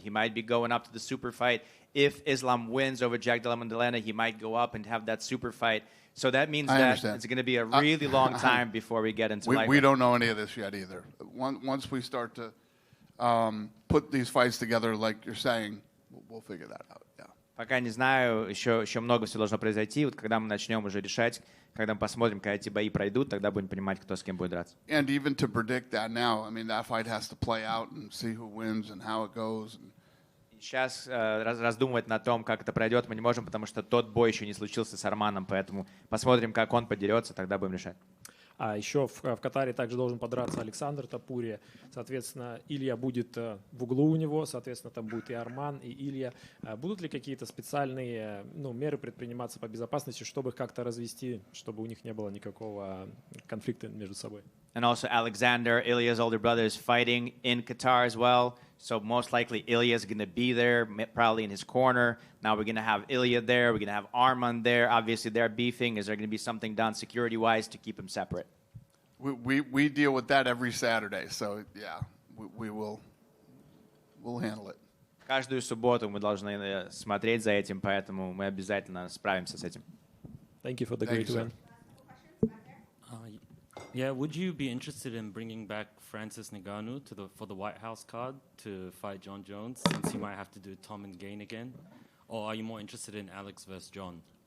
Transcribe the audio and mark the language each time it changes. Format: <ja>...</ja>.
<en>He might be going up to the super fight. If Islam wins over Jack Della Maddalena, he might go up and have that super fight. So that means that it's going to be a really long time before we get into lightweight. We don't know any of this yet either. Once we start to put these fights together, like you're saying, we'll figure that out. Yeah.</en> <ru>Пока не знаю, еще много всего должно произойти. Вот когда мы начнем уже решать, когда мы посмотрим, когда эти бои пройдут, тогда будем понимать, кто с кем будет драться.</ru> <en>And even to predict that now, I mean, that fight has to play out and see who wins and how it goes.</en> <ru>Сейчас раздумывать на том, как это пройдет, мы не можем, потому что тот бой еще не случился с Арманом, поэтому посмотрим, как он подерется, тогда будем решать. А еще в Катаре также должен подраться Александр Топурия. Соответственно, Илья будет в углу у него, соответственно, там будет и Арман, и Илья. Будут ли какие-то специальные меры предприниматься по безопасности, чтобы их как-то развести, чтобы у них не было никакого конфликта между собой?</ru> <en>And also Alexander, Ilya's older brother, is fighting in Qatar as well. So most likely Ilya is going to be there, probably in his corner. Now we're going to have Ilya there. We're going to have Arman there. Obviously, they're beefing. Is there going to be something done security-wise to keep them separate? We deal with that every Saturday. So, yeah, we'll handle it.</en> <ru>Каждую субботу мы должны смотреть за этим, поэтому мы обязательно справимся с этим.</ru> <en>Thank you for the great event. Yeah, would you be interested in bringing back Francis Ngannou for the White House card to fight John Jones, since he might have to do Tom and Gain again? Or are you more interested in Alex versus John?</en>